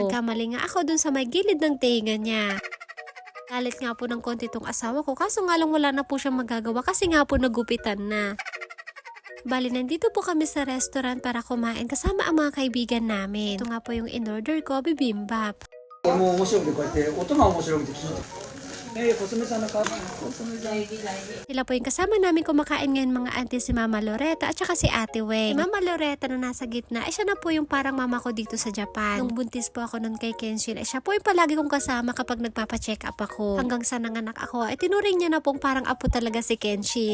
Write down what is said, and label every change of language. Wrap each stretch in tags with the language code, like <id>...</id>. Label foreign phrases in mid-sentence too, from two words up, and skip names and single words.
<tl>Nagkamali nga ako dun sa may gilid ng tenga niya. Galit nga po ng konti tong asawa ko kaso nga lang wala na po siyang magagawa kasi nga po nagupitan na. Bali, nandito po kami sa restaurant para kumain kasama ang mga kaibigan namin. Ito nga po yung in-order ko, bibimbap. これも面白くてこうやって音が面白くて聞いてコスメさんの顔コスメさん Sila po yung kasama namin kumakain ngayon mga auntie, si Mama Loretta at saka si Ate Weng. Si Mama Loretta na nasa gitna, ay siya na po yung parang mama ko dito sa Japan. Nung buntis po ako nun kay Kenshin, ay siya po yung palagi kong kasama kapag nagpapacheck up ako. Hanggang sa nanganak ako, ay tinuring niya na pong parang apo talaga si Kenshin.</tl>